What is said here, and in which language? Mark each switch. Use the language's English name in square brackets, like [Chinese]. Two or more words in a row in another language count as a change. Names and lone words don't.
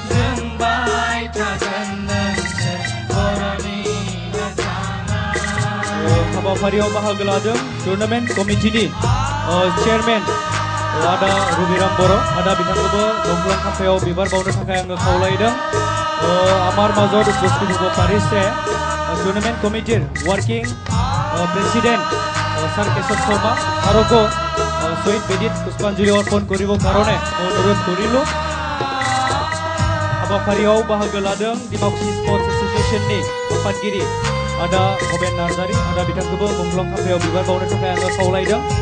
[English] tournament committee chairman [Bodo] आदा रुबिराम बर' आदा बिथांखौबो मुंख्लं खाम्फायाव बिबान बावनो थाखाय आङो खावलायदों [Assamese] আমাৰ মাজত উপস্থিত হ'ব পাৰিছে [English] tournament committee working president [Bodo] सार केशव शर्मा आरोको शहीद बेदित [Assamese] পুষ্পাঞ্জলি অৰ্পণ কৰিবৰ কাৰণে অনুৰোধ কৰিলোঁ [Bodo] हाबाफारियाव बाहागो लादों डिमाकुसि [English] sports association [Bodo] आफादगिरि Ada Oben Narzari, ada bitangkebo मुंख्लं खाम्फायाव बिबान बावनो थाखाय आङो खावलायदों